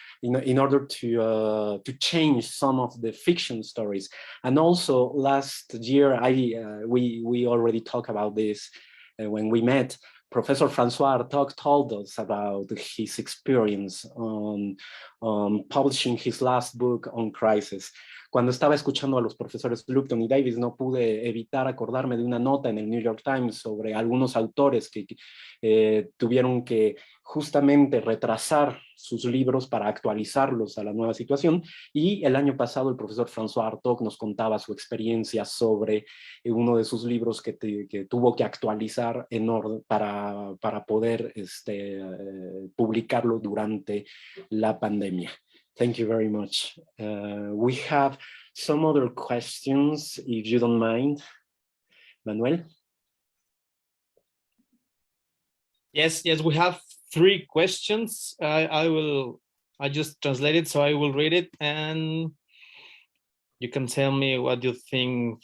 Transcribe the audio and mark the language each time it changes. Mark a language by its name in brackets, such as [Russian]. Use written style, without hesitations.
[English] In order to change some of the fiction stories. And also last year, we already talked about this when we met. Professor Francois Artaud told us about his experience on publishing his last book on crisis. [Spanish] Cuando estaba escuchando a los profesores Lupton y Davies, no pude evitar acordarme de una nota en el New York Times sobre algunos autores que tuvieron que justamente retrasar sus libros para actualizarlos a la nueva situación. Y el año pasado el profesor François Artaud nos contaba su experiencia sobre uno de sus libros que tuvo que actualizar en orden para poder publicarlo durante la pandemia. [English] Thank you very much. We have some other questions, if you don't mind. Manuel? Yes, we have 3 questions. I just translated, so I will read it and you can tell me what you think.